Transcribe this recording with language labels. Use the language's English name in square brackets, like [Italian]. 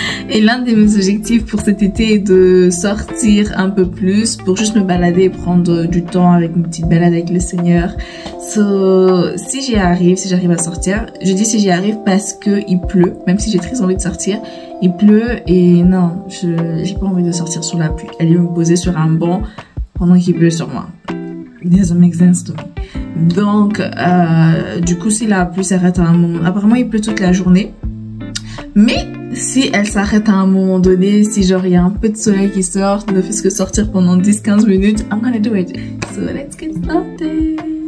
[French] Et l'un de mes objectifs pour cet été est de sortir un peu plus pour juste me balader et prendre du temps avec une petite balade avec le Seigneur. So, si j'arrive à sortir, je dis si j'y arrive parce que il pleut, même si j'ai très envie de sortir, il pleut et non, j'ai pas envie de sortir sous la pluie. Aller me poser sur un banc pendant qu'il pleut sur moi. [English] It doesn't make sense to me. [French] Donc, du coup, si la pluie s'arrête à un moment, apparemment il pleut toute la journée. Mais si elle s'arrête à un moment donné, si genre il y a un peu de soleil qui sort, ne fait que sortir pendant 10-15 minutes, [English] I'm gonna do it. So let's get started.